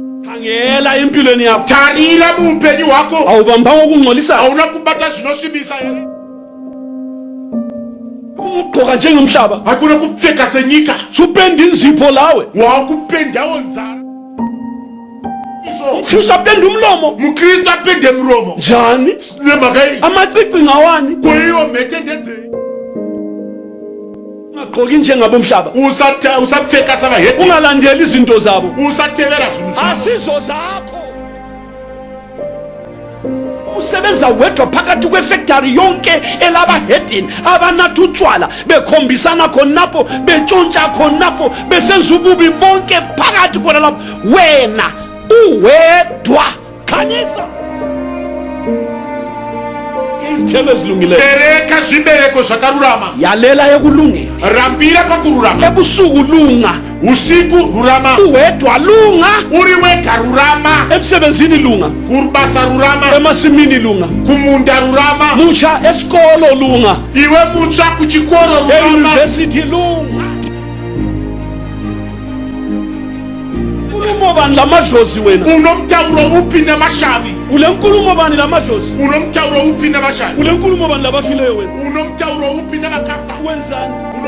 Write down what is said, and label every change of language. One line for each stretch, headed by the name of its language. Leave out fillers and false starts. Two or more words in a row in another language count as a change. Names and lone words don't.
North Ndebele: khangela empilweni yakho
Shona: tarira muupenyu wako
North Ndebele: awubambanga ukungcolisa
Shona: hauna kubata zvinosvibisa here
North Ndebele: ugqoka njengomhlaba
Shona: hakuna kupfeka senyika
North Ndebele: supenda inzipho lawe
Shona: wakupendawo nzara
North Ndebele: uKristu apenda umlomo
Shona: mukristu apende muromo
North Ndebele: njani
Shona: nemhaka iyi
North Ndebele: amacici ngawani
Shona: kuyiwo mhete ndedzei
North Ndebele: ungagqoki njengabomhlaba
Shona: usapfeka savaheti
North Ndebele: ungalandeli izinto zabo
Shona: usatevera zvinhu
North Ndebele: asizo zakho usebenza wedwa phakathi kwefactory yonke elabahedini abanathi utshwala bekhombisana khonapho betshontsha khonapho besenza ububi bonke phakathi khona lapho wena uwedwa khanyisa izithelo ezilungileyo
Shona: bereka zvibereko zvakarurama
North Ndebele: yalela ekulungeni
Shona: rambira pakururama
North Ndebele: ebusuku lunga
Shona: usiku rurama
North Ndebele: uwedwa lunga
Shona: uri wega rurama
North Ndebele: emsebenzini lunga
Shona: kubasa rurama
North Ndebele: emasimini lunga
Shona: kumunda rurama
North Ndebele: mutsha esikolo lunga
Shona: iwe mutsva kuchikoro rurama
North Ndebele: euniversity lunga nkulumo bani lamadlozi wena
Shona: unomtauro upi nemashavi
North Ndebele: ule nkulumo bani lamadlozi
Shona: unomtauro upi nemashavi
North Ndebele: ule nkulumo bani labafileyo wena
Shona: unomtauro upi nevakafa
North Ndebele: wenzani